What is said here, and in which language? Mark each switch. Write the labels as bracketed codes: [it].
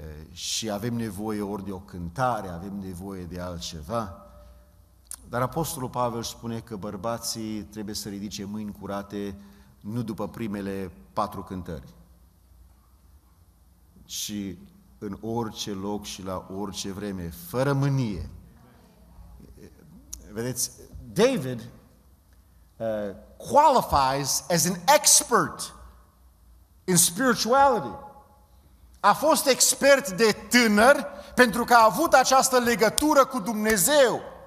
[ro] Și avem nevoie ori de o cântare, avem nevoie de altceva. Dar Apostolul Pavel spune că bărbații trebuie să ridice mâini curate nu după primele 4 cântări, ci în orice loc și la orice vreme, fără mânie. [en] Vedeți, David qualifies as an expert in spirituality. [ro] A fost expert de tânăr pentru că a avut această legătură cu Dumnezeu.